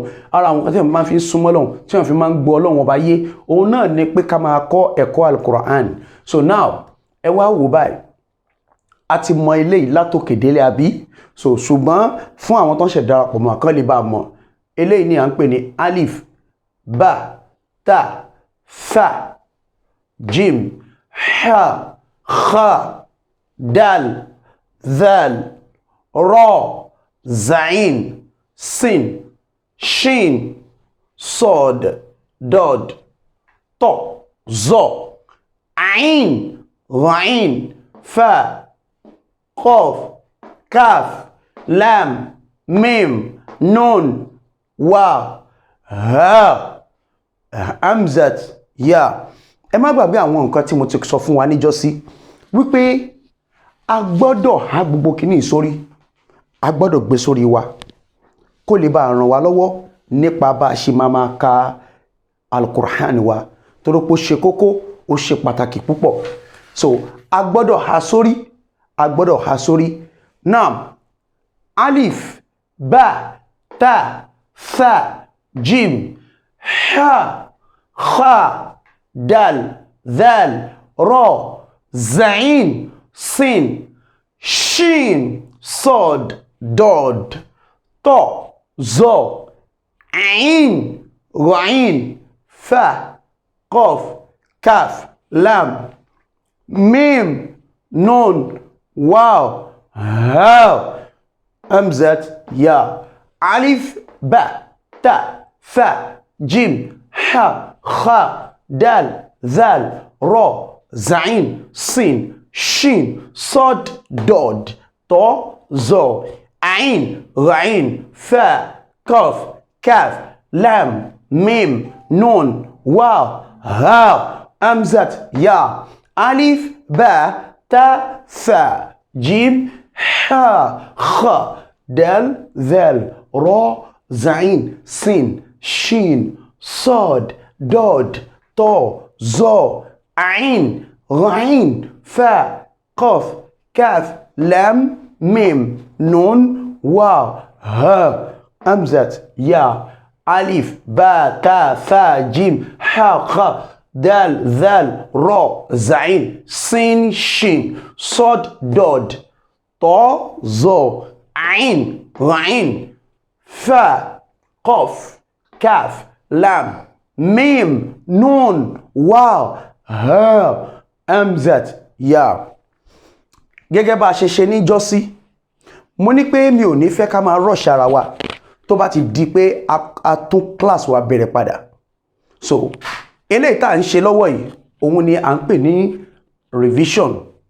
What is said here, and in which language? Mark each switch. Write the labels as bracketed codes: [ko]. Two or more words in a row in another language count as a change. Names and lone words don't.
[yo] Ara àwọn kan tí wọ́n máa fi súnmọ́ Ọlọ́run, tí wọ́n fi máa ń gbọ́ Ọlọ́run ọba yé, òun náà ni pé ká máa kọ́ ẹ̀kọ́ Al-Qur'an. [en] So now [yo] ẹ wá wò báyìí, a ti mọ eléyìí látòkè délé àbí? So ṣùgbọ́n fún àwọn tó ń ṣe darapọ̀ mọ́ kan lè bá mọ̀, eléyìí ni à ń pè ní [ar] ألف باء تاء, ثاء جيم حاء خاء دال ذال راء زين سين, shin, صاد ضاد طاء ظاء عين غين فاء قاف كاف لام ميم نون واو هاء همزة ياء. [yo] Ẹ má gbàgbé àwọn nǹkan tí mo ti sọ fún wa níjọ́sí wípé a gbọ́dọ̀ há gbogbo kìíní sórí, a gbọ́dọ̀ gbé sórí wa kó lè bá ràn wá lọ́wọ́ nípa bá a ṣe máa ka Al-Qur'an wa, torí pé ó ṣe kókó, ó ṣe pàtàkì púpọ̀. So a gbọ́dọ̀ há sórí, a gbọ́dọ̀ há sórí. Naam, [ar] ألف باء تاء, ثاء جيم حاء خاء دال ذال راء زين سين, شين صاد ضاد طاء ظاء, عين غين فاء قاف كاف لام ميم نون واو هاء همزة ياء. ألف باء تاء, ثاء جيم حاء خاء دال ذال راء زين سين, شين صاد ضاد طاء ظاء عين غين فاء قاف كاف لام ميم نون واو هاء همزة ياء. ألف باء تاء, ثاء جيم حاء خاء دال, ذال راء زين سين شين صاد, ضاد طاء ظاء عين غين فاء قاف كاف لام ميم نون واو ها همزة يا ألف باء تاء ثاء جيم حاء خاء دال ذال راء زين سين شين صاد ضاد طاء ظاء عين غين فاء قاف كاف لام ميم نون واو ها همزة يا. [yo] gẹ́gẹ́ bá a ṣe ṣe ní jọ́sí mo ní pé mi ò ní fẹ́ ká máa rush ara wa tó bá ti di pé a tún class wa bẹ̀rẹ̀ padà. So eléyìí tá à ń ṣe lọ́wọ́ yìí òun ni à ń pè ní revision.